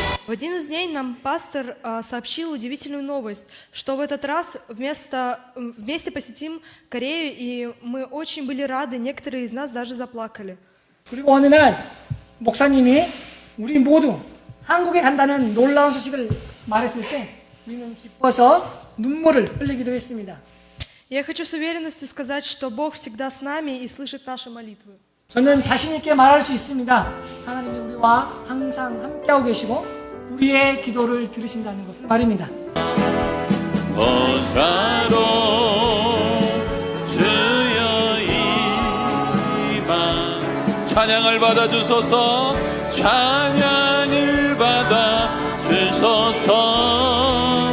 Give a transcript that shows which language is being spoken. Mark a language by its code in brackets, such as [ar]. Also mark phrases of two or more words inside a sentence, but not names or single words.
[ru] В один из дней нам пастор сообщил удивительную новость, что в этот раз вместе посетим Корею, и мы очень были рады, некоторые из нас даже заплакали. [ko] 그리고 어느 날 목사님이 우리 모두 한국에 간다는 놀라운 소식을 말했을 때 우리는 기뻐서 눈물을 흘리기도 했습니다. [ru] Я хочу с уверенностью сказать, что Бог всегда с нами и слышит наши молитвы. [ko] 저는 자신 있게 말할 수 있습니다. 하나님이 우리와 항상 함께하고 계시고 우리의 기도를 들으신다는 것을 말입니다. 보좌로 주여 이만 찬양을 받아 주소서 찬양을 받아 주소서.